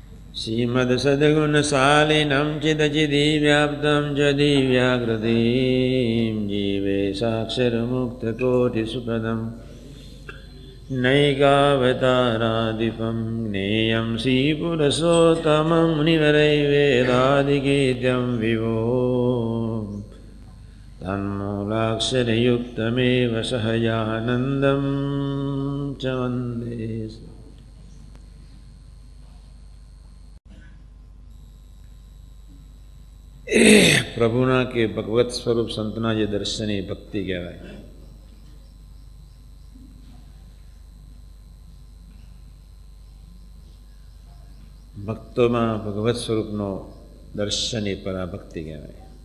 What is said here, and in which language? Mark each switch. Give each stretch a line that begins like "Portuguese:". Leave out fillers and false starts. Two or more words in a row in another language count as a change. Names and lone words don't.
Sanskrit: श्रीमद्सद्गुणशालिनं चिदचिदिव्याप्तं च दिव्याकृतिं जीवे साक्षरमुक्तकोटिसुखदं नैकावतारादिपं ज्ञेयं श्रीपुरुषोत्तमं मुनिवरैर्वेदादिगीतं विभो तन्मूलाक्षरयुक्तमेव सहजानन्दं च वन्दे।
Gujarati: પ્રભુના કે ભગવત સ્વરૂપ સંતના જે દર્શન એ ભક્તિ કહેવાય. ભક્તોમાં ભગવત સ્વરૂપનો દર્શન એ પરાભક્તિ કહેવાય.